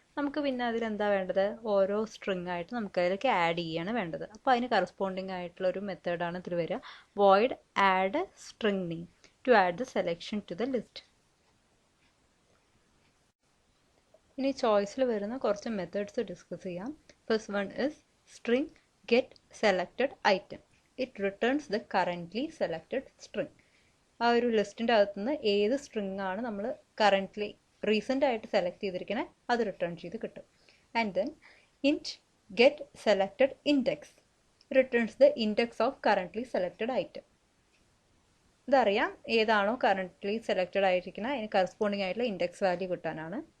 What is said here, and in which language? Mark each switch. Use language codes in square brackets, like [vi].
[ml] നമുക്ക് പിന്നെ അതിലെന്താ വേണ്ടത്, ഓരോ സ്ട്രിങ് ആയിട്ട് നമുക്ക് അതിലേക്ക് ആഡ് ചെയ്യാണ് വേണ്ടത്. അപ്പോൾ അതിന് കറസ്പോണ്ടിങ് ആയിട്ടുള്ള ഒരു മെത്തേഡാണ് ഇതിൽ വരിക, void add string name [en] to add the selection to the list. [ml] ഇനി ചോയ്സിൽ വരുന്ന കുറച്ച് മെത്തേഡ്സ് ഡിസ്കസ് ചെയ്യാം. [en] First one is string get selected item. It returns the currently selected string. [ml] ആ ഒരു ലിസ്റ്റിൻ്റെ അകത്തുനിന്ന് ഏത് സ്ട്രിങ് ആണ് നമ്മൾ കറൻ്റ്ലി റീസെൻ്റ് ആയിട്ട് സെലക്ട് ചെയ്തിരിക്കണേ അത് റിട്ടേൺ ചെയ്ത് കിട്ടും. [en] And then int get selected index returns the index of currently selected item. [ml] ഇതറിയാം, ഏതാണോ കറൻ്റ്ലി സെലക്റ്റഡ് ആയിരിക്കുന്നത് അതിന് കറസ്പോണ്ടിങ് ആയിട്ടുള്ള ഇൻഡെക്സ് വാല്യൂ കിട്ടാനാണ്.